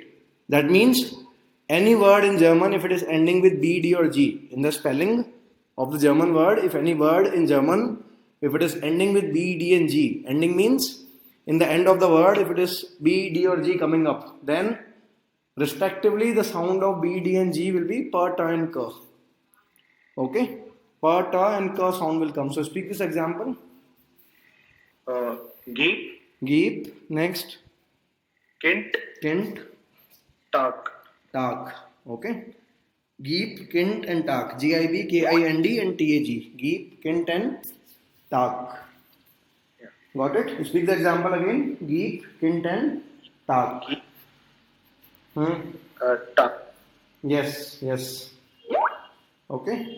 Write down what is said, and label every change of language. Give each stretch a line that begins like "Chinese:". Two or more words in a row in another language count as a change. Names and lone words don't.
English: That means any word in German, if it is ending with B, D, or G, in the spelling of the German word, if any word in German, if it is ending with B, D, and G, ending means in the end of the word, if it is B, D, or G coming up, then respectively the sound of B, D, and G will be per, ta, and ka. Okay? Per, ta, and ka sound will come. So speak this example.
German: Geep, Geep. Next. Kint, Kint. Tak. Tak. Okay. Geep, Kint, and Tak.
English: G-I-B, K-I-N-D, and T-A-G.
German: Geep, Kint,
English: and Tak. Yeah. Got it? Speak the example again.
German: Geep, Kint, and Tak. Geep, Hmm. Tak.
English: Yes, yes. Okay.